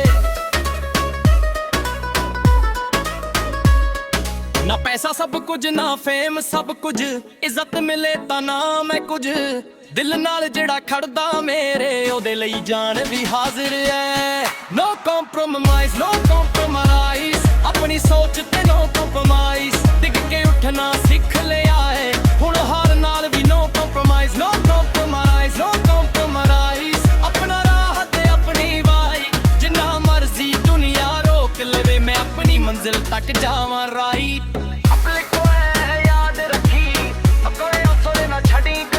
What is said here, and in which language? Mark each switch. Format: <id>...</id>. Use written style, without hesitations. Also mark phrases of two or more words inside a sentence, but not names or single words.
<pa>ਨਾ ਪੈਸਾ ਸਭ ਕੁਝ ਨਾ ਫੇਮ ਸਭ ਕੁਝ ਇੱਜ਼ਤ ਮਿਲੇ ਤਾਂ ਨਾ ਮੈਂ ਕੁਝ ਦਿਲ ਨਾਲ ਜਿਹੜਾ ਖੜਦਾ ਮੇਰੇ ਉਹਦੇ ਲਈ ਜਾਨ ਵੀ ਹਾਜ਼ਰ ਐ</pa> <en>No compromise, no compromise</en> <pa>ਆਪਣੀ ਸੋਚ ਤੇ</pa> <en>no compromise</en> <pa>ਡਿੱਗ ਕੇ ਉੱਠਣਾ ਸਿੱਖ ਲਿਆ ਏ ਹੁਣ ਹਾਰ ਨਾਲ ਵੀ</pa> <en>no compromise No compromise, no compromise</en> <pa>ਆਪਣਾ ਰਾਹ ਤੇ ਆਪਣੀ ਵਾਈ ਜਿੰਨਾ ਮਰਜ਼ੀ ਦੁਨੀਆ ਰੋਕ ਲਵੇ ਮੈਂ ਆਪਣੀ ਮੰਜ਼ਿਲ ਤੱਕ ਜਾਵਾਂ ਰਾਈਟ ਆਪਣੇ ਕੋਲ ਯਾਦ ਰੱਖੀ ਆਪਣੇ ਹੌਸਲੇ ਨਾ ਛੱਡੀ</pa>